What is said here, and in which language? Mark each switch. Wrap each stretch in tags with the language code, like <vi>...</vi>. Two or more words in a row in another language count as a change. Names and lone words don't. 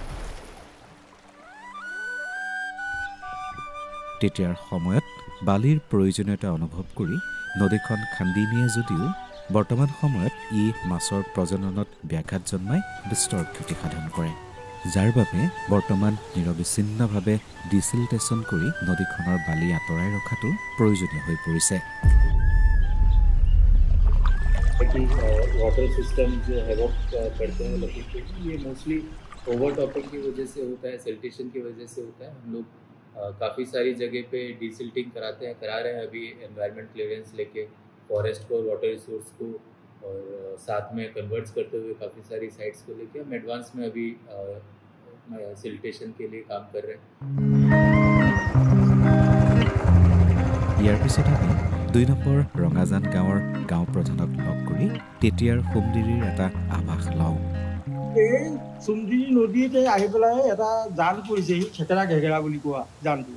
<as>তেতিয়াৰ সময়ত বালিৰ প্ৰয়োজনীয়তা অনুভৱ কৰি নদীখন খান্দি নিয়ে যদিও বৰ্তমান সময়ত ই মাছৰ প্ৰজননত ব্যাঘাত জন্মাই বিস্তৰ ক্ষতি সাধন কৰে, যাৰ বাবে বৰ্তমান নিৰবিচ্ছিন্নভাৱে ডিচিলটেশ্যন কৰি নদীখনৰ বালি আঁতৰাই ৰখাটো প্ৰয়োজনীয় হৈ পৰিছে।</as> <en>water system</en> <hi>जो है वो करते हैं लखीमपुर में, ये</hi> <en>mostly over topping</en> <hi>की वजह से होता है, सिल्टेशन की वजह से होता है। हम लोग काफ़ी सारी जगह पे डिसिल्टिंग करा रहे हैं अभी</hi> <en>environment clearance</en> <hi>लेके फॉरेस्ट को और</hi> <en>water resource</en> <hi>को और साथ में कन्वर्ट्स करते हुए काफ़ी सारी साइट्स को लेके हम एडवांस में अभी सिल्टेशन के लिए काम कर रहे हैं।</hi> <as>ইয়াৰ পিছত আমি ২ নম্বৰ ৰঙাজান গাঁৱৰ গাঁও প্ৰধানক লগ কৰি তেতিয়াৰ সোমদিৰিৰ এটা আভাস লওঁ। এই সোমদিৰি নদীতে আহি পেলাই এটা জান পৰিছেহি, খেকেৰা ঘেকেৰা বুলি কোৱা জানটো।</as>